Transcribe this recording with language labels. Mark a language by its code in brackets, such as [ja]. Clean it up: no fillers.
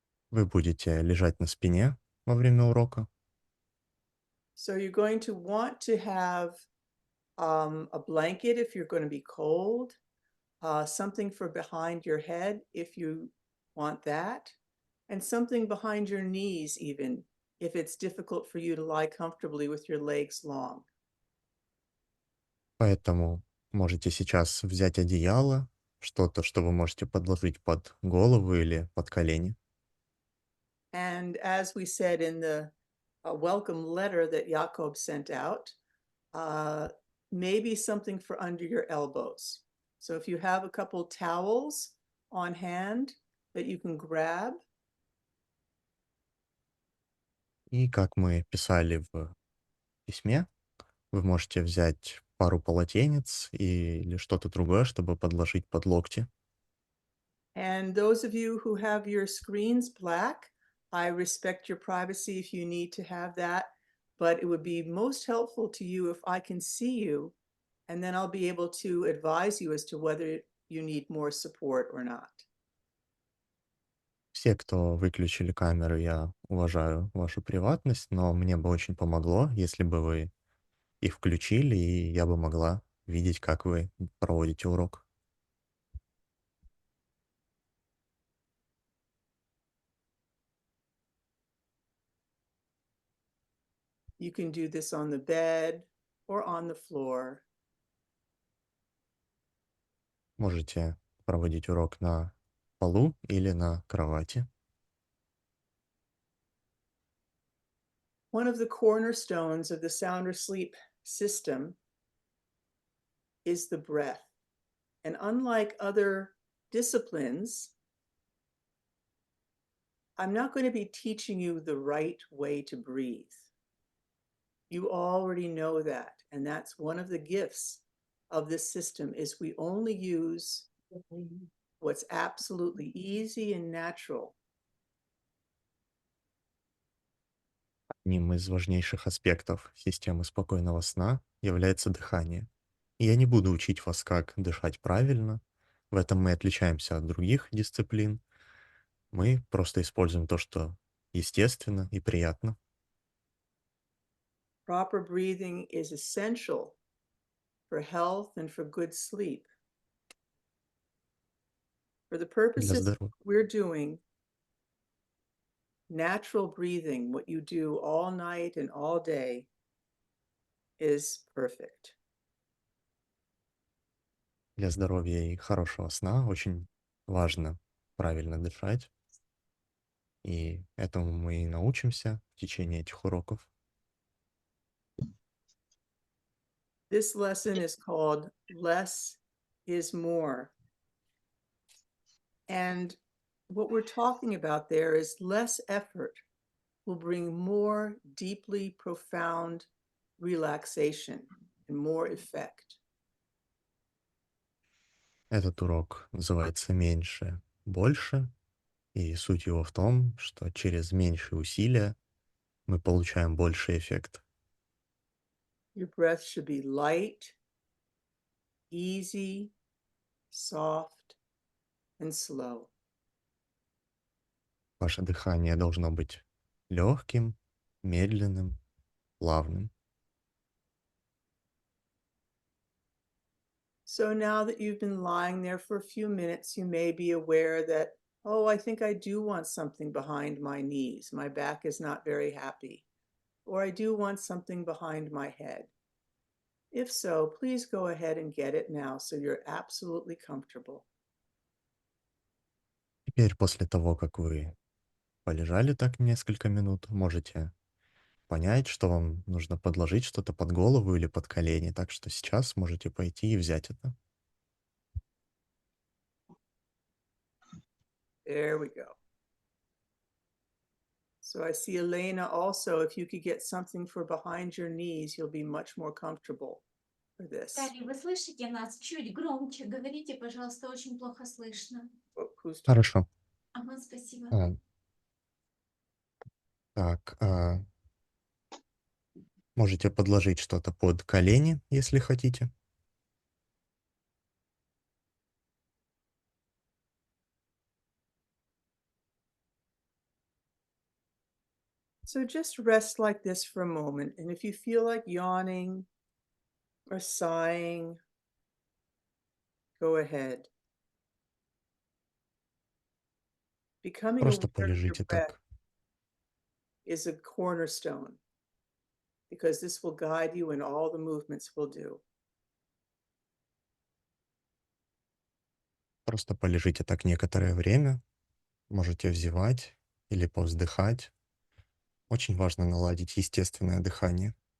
[ru] Вы будете лежать на спине во время урока. [en] So you're going to want to have a blanket if you're going to be cold, something for behind your head if you want that, and something behind your knees even if it's difficult for you to lie comfortably with your legs long. [ru] Поэтому можете сейчас взять одеяло, что-то, что вы можете подложить под голову или под колени. [en] And as we said in the welcome letter that Jakob sent out, uh, maybe something for under your elbows. So if you have a couple towels on hand that you can grab, [ru] И как мы писали в письме, вы можете взять пару полотенец или что-то другое, чтобы подложить под локти. [en] and those of you who have your screens black, I respect your privacy if you need to have that, but it would be most helpful to you if I can see you, and then I'll be able to advise you as to whether you need more support or not. [ru] Все, кто выключили камеры, я уважаю вашу приватность, но мне бы очень помогло, если бы вы их включили, и я бы могла видеть, как вы проводите урок. [en] You can do this on the bed or on the floor. [ru] Можете проводить урок на полу или на кровати. [en] One of the cornerstones of the sound or sleep system is the breath. And unlike other disciplines, I'm not going to be teaching you the right way to breathe. You already know that. And that's one of the gifts of this system is we only use what's absolutely easy and natural. [ru] Одним из важнейших аспектов системы спокойного сна является дыхание. И я не буду учить вас, как дышать правильно. В этом мы отличаемся от других дисциплин. Мы просто используем то, что естественно и приятно. [en] Proper breathing is essential for health and for good sleep. For the [ru] Для [en] purposes [ru] здоровья. [en] we're doing, natural breathing, what you do all night and all day, is perfect. [ru] Для здоровья и хорошего сна очень важно правильно дышать. И этому мы и научимся в течение этих уроков. [en] This lesson is called Less is More. And what we're talking about there is less effort will bring more deeply profound relaxation and more effect. [ru] Этот урок называется «Меньше, больше», и суть его в том, что через меньшие усилия мы получаем больший эффект. [en] Your breath should be light, easy, soft, and slow. [ru] Ваше дыхание должно быть легким, медленным, плавным. [en] So now that you've been lying there for a few minutes, you may be aware that, oh, I think I do want something behind my knees. My back is not very happy. Or I do want something behind my head. If so, please go ahead and get it now so you're absolutely comfortable. [ru] Теперь, после того, как вы полежали так несколько минут, можете понять, что вам нужно подложить что-то под голову или под колени. Так что сейчас можете пойти и взять это. [en] There we go. So I see Elena also, if you could get something for behind your knees, you'll be much more comfortable for this. [ru] Дарья, вы слышите нас? Чуть громче говорите, пожалуйста, очень плохо слышно. [en] Oh, who's [ru] Хорошо. Ага, спасибо. А, так, можете подложить что-то под колени, если хотите. [en] So just rest like this for a moment. And if you feel like yawning or sighing, go ahead. Becoming aware [ru] Просто [en] of your [ru] полежите [en] breath [ru] так. [en] is a cornerstone because this will guide you in all the movements we'll do. [ru] Просто полежите так некоторое время. Можете взевать или повздыхать. Очень важно наладить естественное дыхание.